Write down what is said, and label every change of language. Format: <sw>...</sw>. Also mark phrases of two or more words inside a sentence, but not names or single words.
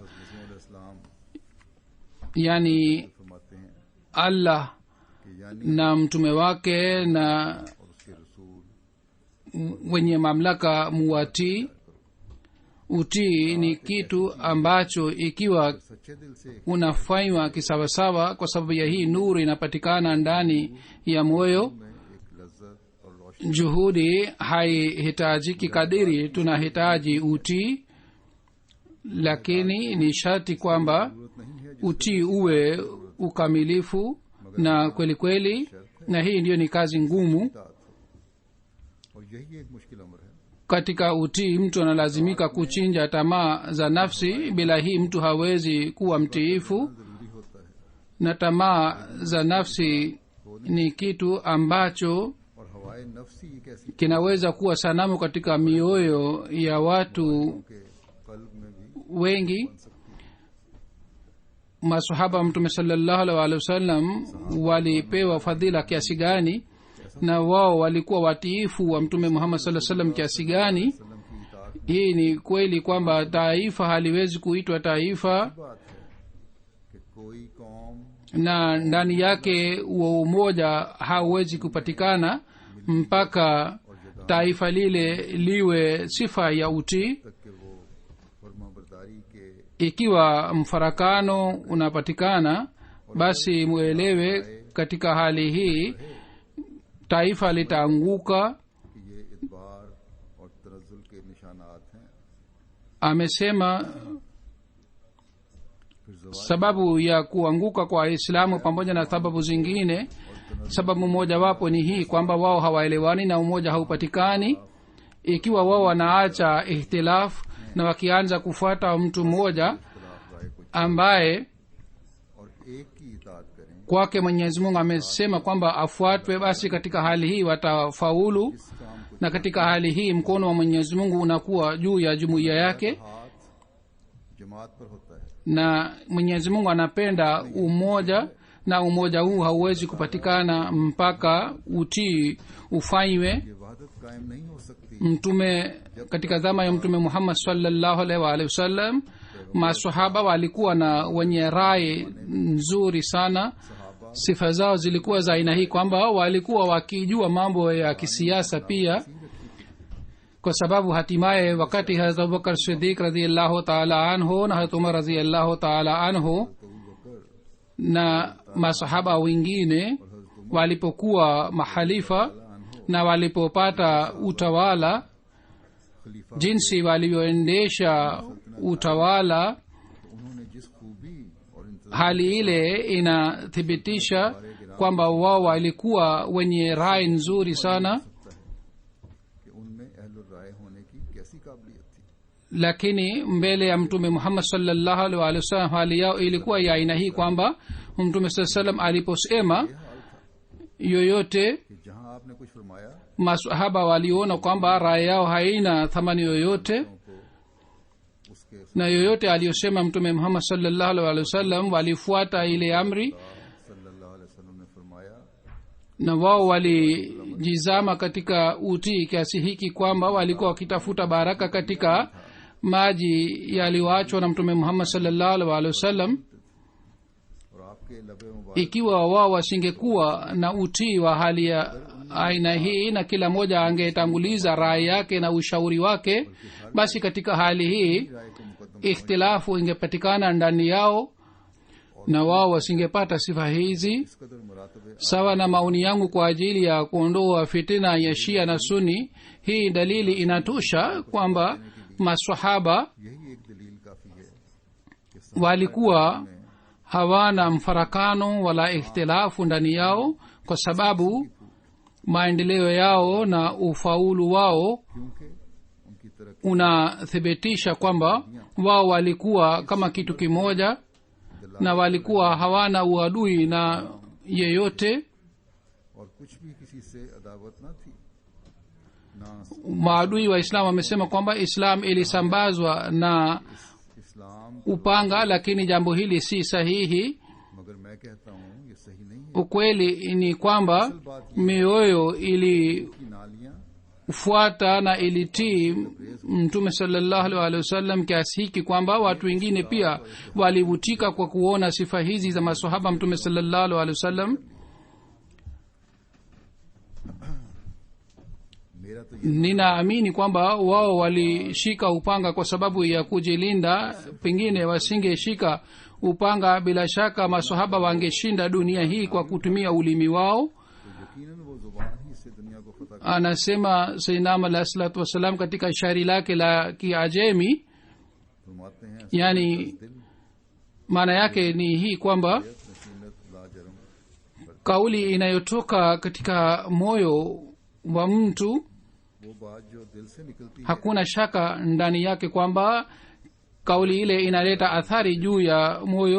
<ur>इस्लाम yani فرماتے ہیں Allah کہ یعنی</ur> <sw>na mtume wake na</sw> <ur>اور اس کے رسول</ur> <sw>wenye mamlaka muwatii. Utii ni kitu ambacho ikiwa</sw> <ur>سچے دل سے</ur> <sw>unafanywa kisawasawa, kwa sababu ya hii nuru inapatikana ndani ya moyo.</sw> <ur>میں ایک لذت اور روشنی</ur> <sw>Juhudi haihitajiki kadiri tunahitaji utii, lakini ni sharti kwamba</sw> <ur>ضرورت نہیں ہے</ur> <sw>utii uwe ukamilifu na kweli kweli, na hii ndiyo ni kazi ngumu.</sw> <ur>اطاعت ہو اور یہی ایک مشکل امر ہے</ur> <sw>Katika utii mtu analazimika kuchinja tamaa za nafsi. Bila hii mtu hawezi kuwa mtiifu,</sw> <ur>ضروری ہوتا ہے</ur> <sw>na tamaa za nafsi ni kitu ambacho</sw> <ur>اور ہوائے نفسی ایک ایسی</ur> <sw>kinaweza kuwa sanamu katika mioyo ya watu</sw> <ur>کے قلب میں بھی</ur> <sw>wengi. Masahaba Mtume</sw> <ar>صلى الله عليه وسلم</ar> <sw>walipewa fadhila kiasi gani, na wao walikuwa watiifu wa Mtume Muhammad</sw> <ar>صلى الله عليه وسلم</ar> <sw>kiasi gani.</sw> <ur>سلم کی اطاعت</ur> <sw>Hii ni kweli kwamba taifa haliwezi kuitwa taifa</sw> <ur>کی بات ہے کہ کوئی قوم</ur> <sw>na ndani yake huo umoja hauwezi kupatikana mpaka taifa lile liwe sifa ya utii.</sw> <ur>تک کے وہ فرمانبرداری کے</ur> <sw>Ikiwa mfarakano unapatikana, basi muelewe katika hali hii taifa litaanguka.</sw> <ur>کہ یہ اعتبار اور تنزل کے نشانات ہیں</ur> <sw>Amesema</sw> <ur>پھر زوال</ur> <sw>sababu ya kuanguka kwa Waislamu pamoja na sababu zingine, sababu mojawapo ni hii kwamba wao hawaelewani na umoja haupatikani. Ikiwa wao wanaacha ihtilaf na wakianza kufuata mtu mmoja</sw> <ur>اختلاف رائے کو</ur> <sw>ambaye</sw> <ur>اور ایک کی اطاعت کریں</ur> <sw>kwake Mwenyezi Mungu amesema kwamba afuatwe, basi katika hali hii watafaulu,</sw> <ur>اس کام کو</ur> <sw>na katika hali hii mkono wa Mwenyezi Mungu unakuwa juu ya jumuiya yake,</sw> <ur>ہاتھ جماعت پر ہوتا ہے</ur> <sw>na Mwenyezi Mungu anapenda umoja, na umoja huu hauwezi kupatikana mpaka utii ufanywe.</sw> <ur>یہ وحدت قائم نہیں ہو سکتی</ur> <sw>Mtume katika zama ya Mtume Muhammad</sw> <ar>صلى الله عليه و آله وسلم,</ar> <sw>masahaba walikuwa na wenye rai nzuri sana. Sifa zao zilikuwa za aina hii kwamba walikuwa wakijua mambo ya kisiasa pia, kwa sababu hatimaye wakati Hazrat Abubakar Siddiq</sw> <ar>رضي الله تعالى عنه</ar> <sw>na Hazrat Umar</sw> <ar>رضي الله تعالى عنه</ar> <sw>na masahaba wengine walipokuwa mahalifa na walipopata utawala, jinsi walivyoendesha utawala,</sw> <ur>انہوں نے جس خوبی اور</ur> <sw>hali ile inathibitisha kwamba wao walikuwa wenye rai nzuri sana.</sw> <ur>کہ ان میں اہل الرائے ہونے کی کیسی قابلیت تھی.</ur> <sw>Lakini mbele ya Mtume Muhammad</sw> <ar>صلى الله عليه وسلم</ar> <sw>hali yao ilikuwa ya aina hii kwamba Mtume</sw> <ar>صلى الله عليه وسلم</ar> <sw>aliposema yoyote,</sw> <ur>کہ جہاں آپ نے کچھ فرمایا</ur> <sw>masahaba waliona kwamba rai yao haina thamani yoyote,</sw> <ur>उसके</ur> <sw>na yoyote aliyosema Mtume Muhammad</sw> <ar>صلى الله عليه وسلم</ar> <sw>walifuata ile amri,</sw> <ar>صلى الله عليه وسلم</ar> <ur>نے فرمایا</ur> <sw>na wao walijizama katika utii kiasi hiki kwamba walikuwa wakitafuta baraka katika maji yaliyoachwa na Mtume Muhammad</sw> <ar>صلى الله عليه وسلم.</ar> <ur>اور آپ کے لب مبارک</ur> <sw>Ikiwa wao wasingekuwa na utii wa hali ya aina hii na kila mmoja angetanguliza rai yake na ushauri wake, basi katika hali hii</sw> <ur>رائے کو مقدم</ur> <sw>ikhtilafu ingepatikana ndani yao na wao wasingepata sifa hizi.</sw> <ur>اس قدر مراتب</ur> <sw>Sawa na maoni yangu kwa ajili ya kuondoa fitina ya Shia na Sunni, hii dalili inatosha kwamba maswahaba</sw> <ur>یہی ایک دلیل کافی ہے کہ</ur> <sw>walikuwa hawana mfarakano wala ikhtilafu ndani yao, kwa sababu maendeleo yao na ufaulu wao</sw> <ur>کیونکہ ان کی ترقی</ur> <sw>unathibitisha kwamba wao walikuwa kama kitu kimoja na walikuwa hawana uadui na yeyote.</sw> <ur>اور کچھ بھی کسی سے عداوت نہ تھی نہ</ur> <sw>Maadui wa Islam wamesema kwamba Islam ilisambazwa na</sw> <ur>इस्लाम,</ur> <sw>upanga, lakini jambo hili si sahihi.</sw> <ur>مگر میں کہتا ہوں یہ صحیح نہیں ہے.</ur> <sw>Ukweli ni kwamba mioyo ilifuata</sw> <ur>کی نالیاں</ur> <sw>na ilitii Mtume</sw> <ar>صلى الله عليه وسلم</ar> <sw>kiasi hiki kwamba watu wengine pia walivutika kwa kuona sifa hizi za maswahaba Mtume</sw> <ar>صلى الله عليه وسلم.</ar> <ur>میرا تو یہ</ur> <sw>Ninaamini kwamba wao walishika upanga kwa sababu ya kujilinda. Pengine wasingeshika upanga, bila shaka maswahaba wangeshinda dunia hii kwa kutumia ulimi wao.</sw> <ur>تو یقیناً وہ زبان ہی سے دنیا کو فتح</ur> <sw>Anasema Sayyidina</sw> <ar>عليه الصلاة والسلام</ar> <sw>katika shairi lake la Kiajemi,</sw> <ur>فرماتے ہیں yani दिल</ur> <sw>maana yake ni hii kwamba नसीमत लाजरम kauli inayotoka katika moyo wa mtu</sw> <ur>وہ بات جو دل سے نکلتی ہے</ur> <sw>hakuna shaka ndani yake kwamba kauli ile inaleta athari juu ya moyo.</sw>